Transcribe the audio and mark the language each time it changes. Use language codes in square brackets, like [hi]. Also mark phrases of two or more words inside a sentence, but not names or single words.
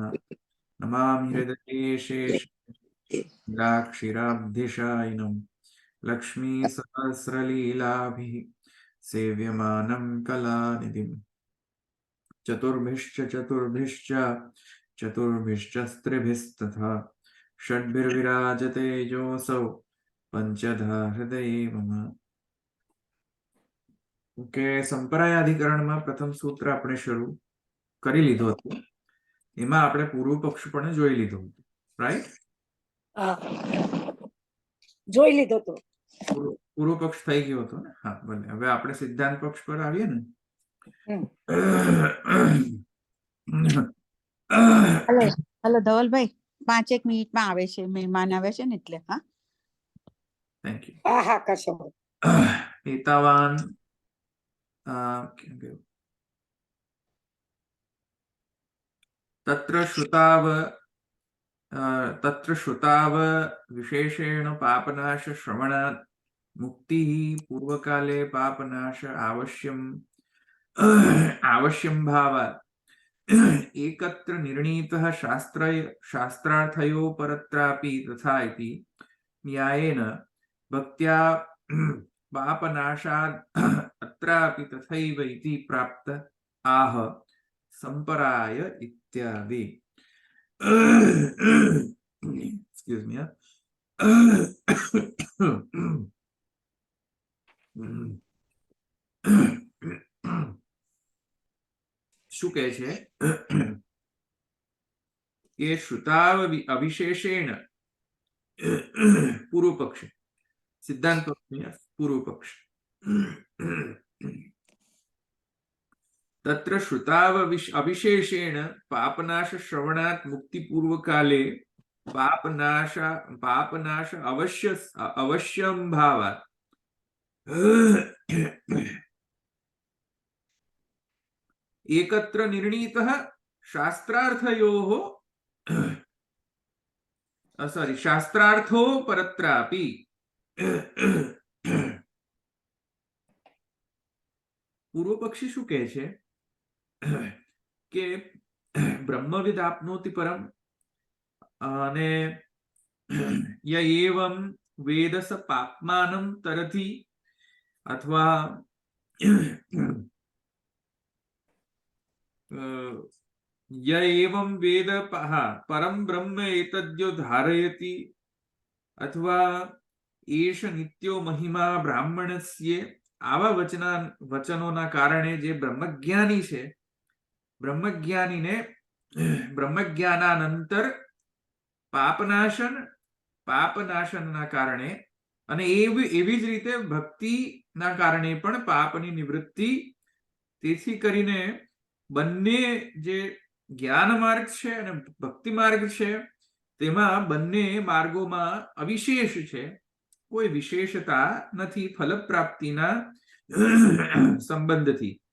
[sa] नमामि हृदये शेषाक्षिराब्धिशायिनं लक्ष्मीसहस्रलीलाभिः सेव्यमानं कलानिधिम् चतुर्भिश्च स्त्रिभिस्तथा षड्भिर्विराजते योऽसौ पंचधा हृदये मम। [gu] ओके, संप्रायाधिकरणમાં પ્રથમ સૂત્ર આપણે શરૂ કરી લીધું હતું. એમાં આપણે પૂર્વ પક્ષ પણ જોઈ લીધું હતું, રાઈટ? જોઈ લીધો તો પૂર્વ પક્ષ થઈ ગયો હતો ને? હા, ભલે. હવે આપણે સિદ્ધાંત પક્ષ પર આવીએ ને. હેલો ધવલભાઈ, 5 મિનિટમાં આવે છે, મહેમાન આવે છે ને એટલે. હા, [en] thank you. [gu] હા હા કરશો. [sa] એતાવાન तत्र श्रुताव विशेषेण पापनाश श्रवणात् मुक्तिः पूर्वकाले पापनाश आवश्यं भावात् एकत्र निर्णीतः शास्त्रार्थयो परत्रापि तथा इति न्यायेन भक्त्या पापनाशात् अत्रापि तथैव इति प्राप्त आह संपराय इत्यादि. [en] Excuse me. [gu] શું કહે છે કે [sa] श्रुताव अविशेषेण [gu] પૂર્વ પક્ષ, સિદ્ધાંત પૂર્વ પક્ષ. [sa] तत्र श्रुताव अविशेषेण पापनाश श्रवणात् मुक्ति पूर्व काले पापनाश अवश्यं भावात् एकत्र निर्णीतः शास्त्रार्थो परत्रापि. [gu] પૂર્વ પક્ષી શું કહે છે કે [sa] ब्रह्मविद् आप्नोति परम [gu] અને [sa] य एवं वेद स पाप्मानं तरति [gu] અથવા [sa] य एवं वेद परम ब्रह्म एतद्यो धारयति अथवा एष नित्यो महिमा ब्राह्मणस्य [gu] આવા વચનોના કારણે જે બ્રહ્મજ્ઞાની છે, બ્રહ્મજ્ઞાનીને બ્રહ્મજ્ઞાનાનંતર પાપનાશનના કારણે અને એવી જ રીતે ભક્તિના કારણે પણ પાપની નિવૃત્તિ. તેથી કરીને બંને જે જ્ઞાન માર્ગ છે અને ભક્તિ માર્ગ છે તેમાં બંને માર્ગોમાં અવિશેષ છે, કોઈ વિશેષતા નથી ફલ પ્રાપ્તિના સંબંધથી.